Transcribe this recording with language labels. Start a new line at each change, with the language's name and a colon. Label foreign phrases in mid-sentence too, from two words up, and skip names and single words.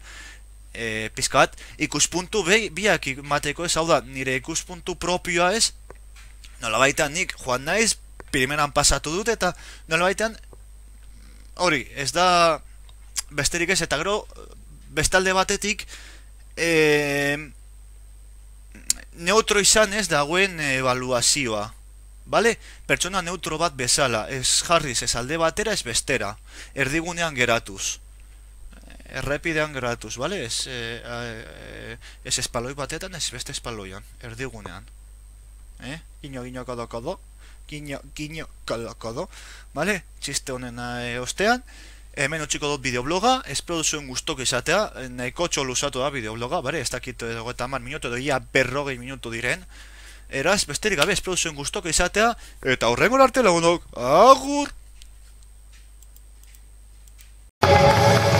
Basque: Pizkat, ikuspuntu biak mateko ez, hau da, nire ikuspuntu propioa ez, nolabaitan nik joan naiz, primeran pasatu dut eta nolabaitan, hori, ez da besterik ez, eta gero bestalde batetik neutro izan ez dagoen evaluazioa, Bale? Pertsona neutro bat bezala, ez jarriz, ez alde batera, ez bestera. Erdigunean geratuz. Errepidean geratuz, bale? Ez espaloi batetan, ez beste espaloian. Erdigunean.
Spanish: Guiño, guiño, kodo, kodo. Guiño, guiño, kodo, kodo.
Basque: Bale? Txiste honen ostean. Hemen utxiko dut bideobloga. Espero duzuen gustok izatea. Nahiko txoluzatu da bideobloga, bale? Ez dakit 30 minutu, edo ia 40 minutu diren. Eraz, besterik gabe, espero zuen gustok izatea, eta horrengo arte lagunok, agur!